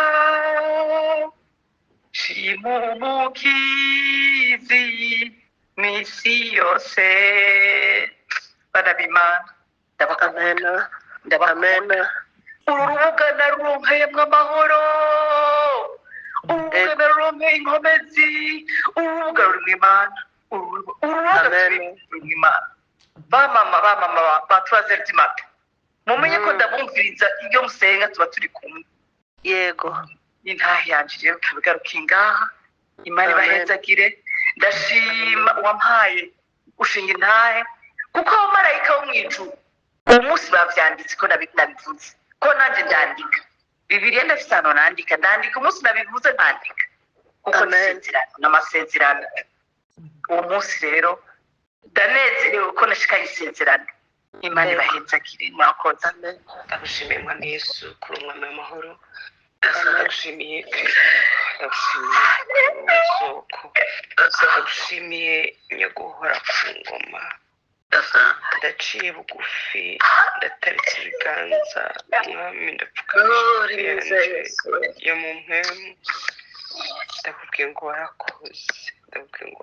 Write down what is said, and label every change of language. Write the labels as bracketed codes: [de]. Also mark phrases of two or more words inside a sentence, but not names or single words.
[rn] shima umukizi misi yose bana b'Imana ndabakunda uru rubuga naruronkeyemwo amahoro urubuga naruronkeye inkomezi urubuga rurimo Imana urubuga rurimo Imana bamama ba Turazeri Dimata mumenye ko ndabumviriza iyo musenga tuba turi kumwe yego intahe yanje rero kabigaruka ngaha Imana ibahezagire ndashima wampaye ushinga intahe kuko abamarayika bo mw'ijuru uwo munsi bavyanditse ko nabivuze ko nanje ndandika Bibiliya ndafise hano ndandika umunsi nabivuze ndandika kuko n'amasezerano uwo munsi rero ndanezerewe ko nashikaye isezerano Imana ibahezagire mwakoze ndagushimiye Mwami Yesu kuri umwami w'amahoro ndagushimiye isoko ndagushimiye nyaguhora ku ngoma ndaciye bugufi ndataritse ibiganza mwami ndapfukamishije yo mu mpemu ndakubwiye ngo warakoze ndakubwiye ngo